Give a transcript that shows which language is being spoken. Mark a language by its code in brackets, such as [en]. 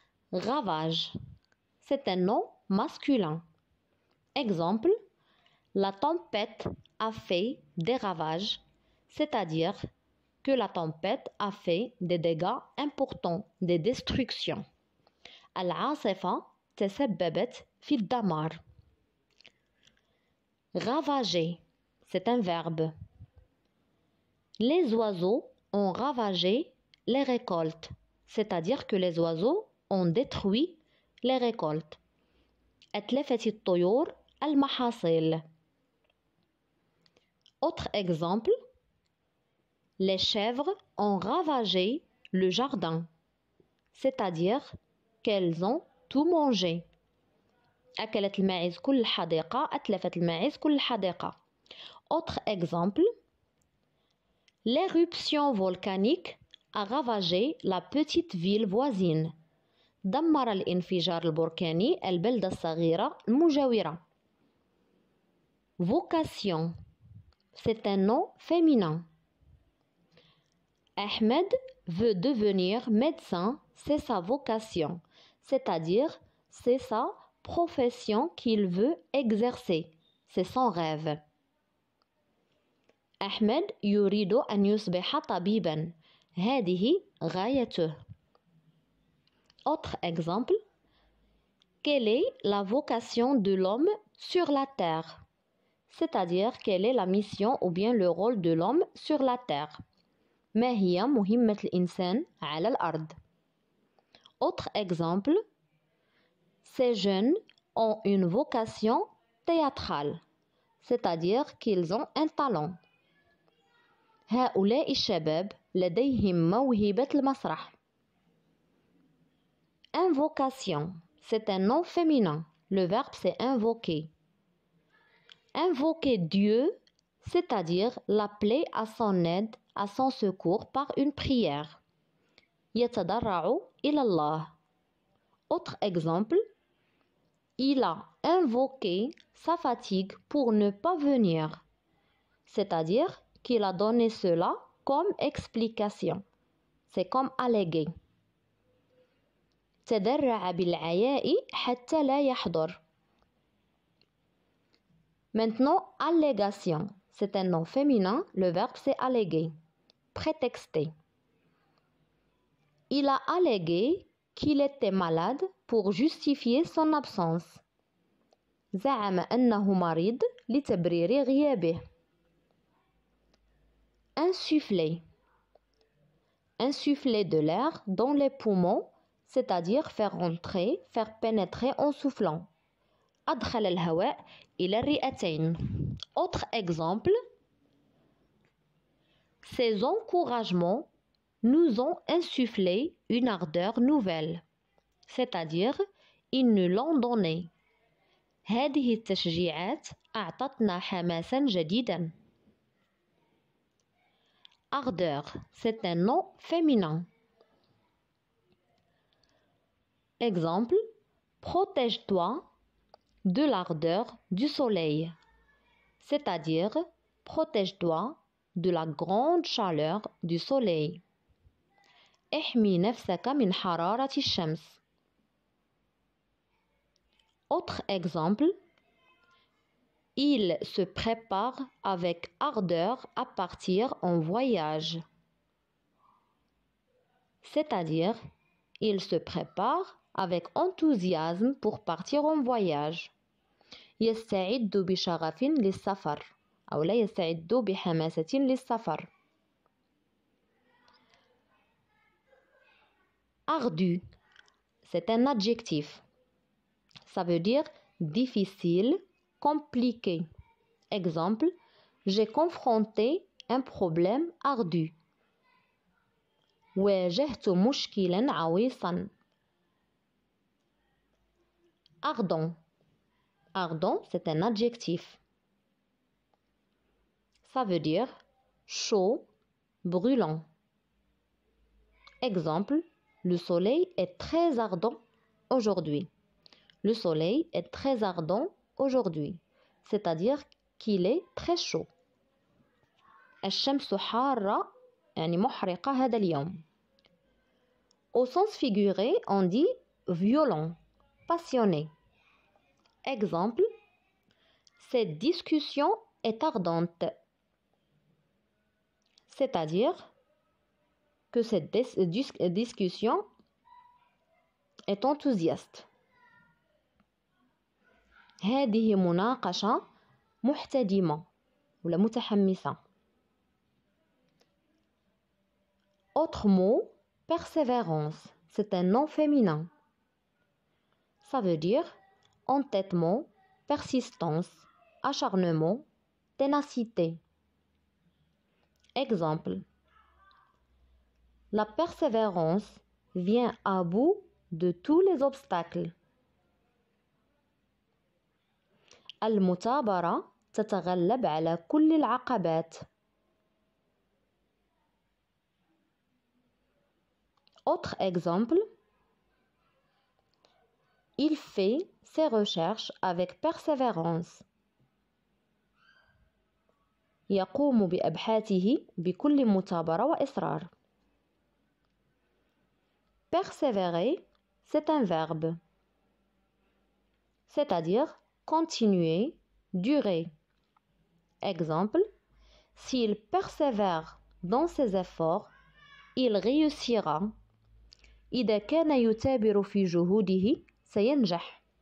[fr] Ravage, c'est un nom masculin. Exemple, la tempête a fait des ravages, c'est-à-dire que la tempête a fait des dégâts importants, des destructions. [ar] العاصفة تسببت في الدمار. [fr] Ravager, c'est un verbe. Les oiseaux ont ravagé les récoltes, c'est-à-dire que les oiseaux ont détruit les récoltes. [ar] أتلفت الطيور المحاصيل. [fr] Autre exemple, les chèvres ont ravagé le jardin, c'est-à-dire qu'elles ont tout mangé. [ar] أكلت الماعز كل الحديقة، أتلفت الماعز كل الحديقة. [fr] Autre exemple, l'éruption volcanique a ravagé la petite ville voisine. [ar] دمر الانفجار البركاني البلدة الصغيرة المجاورة. [fr] Vocation, c'est un nom féminin. Ahmed veut devenir médecin, c'est sa vocation, c'est-à-dire c'est sa profession qu'il veut exercer, c'est son rêve. [ar] أحمد يريد أن يصبح طبيبا، هذه غايته. [fr] Autre exemple, quelle est la vocation de l'homme sur la terre? C'est-à-dire quelle est la mission ou bien le rôle de l'homme sur la terre. [ar] ما هي مهمة الإنسان على الأرض. [fr] Autre exemple, ces jeunes ont une vocation théâtrale, c'est-à-dire qu'ils ont un talent. [ar] هؤلاء الشباب لديهم موهبة المسرح. [fr] Invocation, c'est un nom féminin. Le verbe c'est invoquer. Invoquer Dieu, c'est-à-dire l'appeler à son aide, à son secours par une prière. [ar] يتضرع إلى الله. [fr] Autre exemple, il a invoqué sa fatigue pour ne pas venir, c'est-à-dire qu'il a donné cela comme explication. C'est comme allégué. [ar] تدرع بالعياء حتى لا يحضر. [fr] Maintenant, allégation. C'est un nom féminin. Le verbe c'est alléguer. Prétexter. Il a allégué qu'il était malade pour justifier son absence. [ar] زعم أنه مريض لتبرير غيابه. [fr] Insuffler. Insuffler de l'air dans les poumons, c'est-à-dire faire entrer, faire pénétrer en soufflant. [ar] أدخل الهواء إلى الرئتين. [fr] Autre exemple, ces encouragements nous ont insufflé une ardeur nouvelle, c'est-à-dire ils nous l'ont donné. [ar] هذه التشجيعات أعطتنا حماسا جديدا. [fr] Ardeur, c'est un nom féminin. Exemple, protège-toi de l'ardeur du soleil, c'est-à-dire protège-toi de la grande chaleur du soleil. [ar] احمي نفسك من حرارة الشمس. [fr] Autre exemple, il se prépare avec ardeur à partir en voyage, c'est-à-dire il se prépare avec enthousiasme pour partir en voyage. [ar] يستعد بشغف للسفر أو لا يستعد بحماسة للسفر. [fr] Ardu, c'est un adjectif. Ça veut dire difficile, compliqué. Exemple, j'ai confronté un problème ardu. [ar] واجهت مشكلا عويصا. [fr] Ardent. Ardent, c'est un adjectif. Ça veut dire chaud, brûlant. Exemple, le soleil est très ardent aujourd'hui. Le soleil est très ardent aujourd'hui, c'est-à-dire qu'il est très chaud. [ar] الشمس حارة يعني محرقة هذا اليوم. [fr] Au sens figuré, on dit violent, passionné. Exemple, cette discussion est ardente. C'est-à-dire que cette discussion est enthousiaste. [ar] هذه مناقشة محتدمة ولا متحمسة. [fr] Autre mot, persévérance. C'est un nom féminin. Ça veut dire entêtement, persistance, acharnement, ténacité. Exemple. La persévérance vient à bout de tous les obstacles. [ar] المثابرة تتغلب على كل العقبات. [fr] Autre exemple. Il fait ses recherches avec persévérance. [ar] يقوم بأبحاثه بكل مثابرة وإصرار. [fr] Persévérer, c'est un verbe. C'est-à-dire continuer, durer. Exemple, s'il persévère dans ses efforts, il réussira. [ar] إذا كان يثابر في جهوده سينجح.